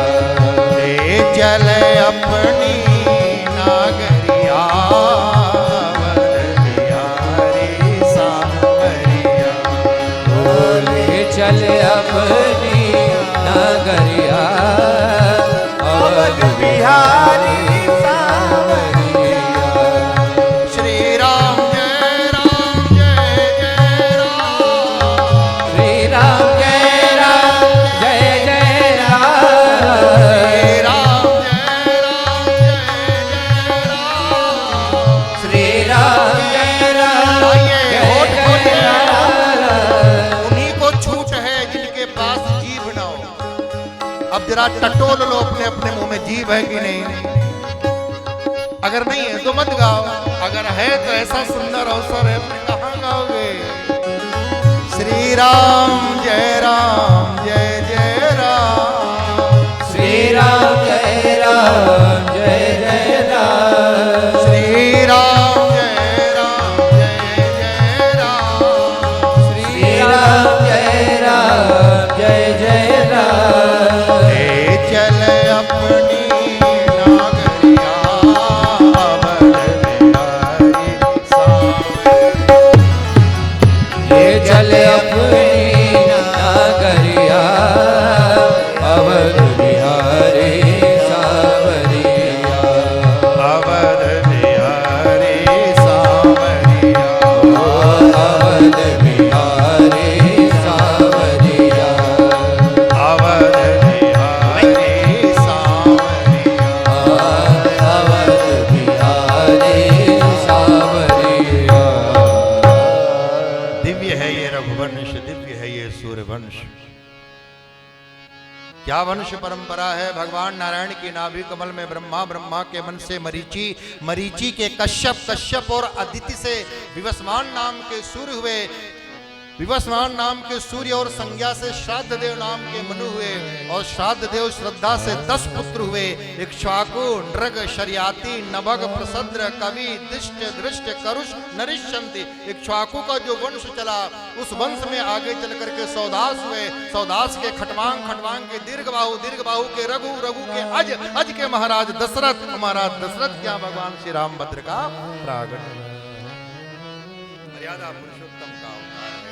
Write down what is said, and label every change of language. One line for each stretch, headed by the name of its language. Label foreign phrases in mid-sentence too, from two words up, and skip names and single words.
Hindi: ले चल अपनी नागरिया, अवध बिहारी सावरिया, ले चल अपनी नागरिया अवध बिहारी सावरिया। श्री राम जय राम जय जय राम, श्री राम जय राम जय जय राम, श्री राम जय राम जय जय राम। श्री राम जय राम आइए, जय होठ जय खोलिए। राम। उन्हीं को छूट है जिनके पास जीभ ना हो। अब जरा टटोल लो अपने अपने मुंह में जीभ है कि नहीं। अगर नहीं है तो मत गाओ, अगर है तो ऐसा सुंदर अवसर है फिर कहाँ गाओगे। श्री राम जय जय राम, श्री राम जय जय राम, श्री राम जय जय राम, श्री राम जय जय राम। ले चल अपनी नागरिया, अवध बिहारी सावरिया, ले चल अपनी नागरिया अवध बिहारी सावरिया, अवध बिहारी सावरिया, अवध बिहारी सावरिया, अवध बिहारी सावरिया। अवध बिहारी सावरिया। दिव्य है ये रघुवंश, दिव्य है ये सूर्यवंश। क्या वंश परंपरा है। भगवान नारायण की नाभि कमल में ब्रह्मा, ब्रह्मा के मन से मरीचि, मरीचि के कश्यप, कश्यप और अदिति से विवस्वान नाम के सूर्य हुए, विवस्वान नाम के सूर्य और संज्ञा से श्राद्ध देव नाम के मनु हुए, और श्राद्ध देव श्रद्धा से 10 पुत्र हुए। इक्ष्वाकु, नृग, शर्याति, नभग, प्रसद्र, कवि, दिष्ट, दृष्ट, करुष, नरिष्यन्ति। इक्ष्वाकु का जो वंश चला उस वंश में आगे चल करके सौदास हुए, सौदास के खटवांग, खटवांग के दीर्घबाहु, दीर्घबाहु के रघु, रघु के अज, अज के महाराज दशरथ, महाराज दशरथ क्या भगवान श्री रामभद्र का प्रागट मर्यादा पुरुषोत्तम का अवतार है।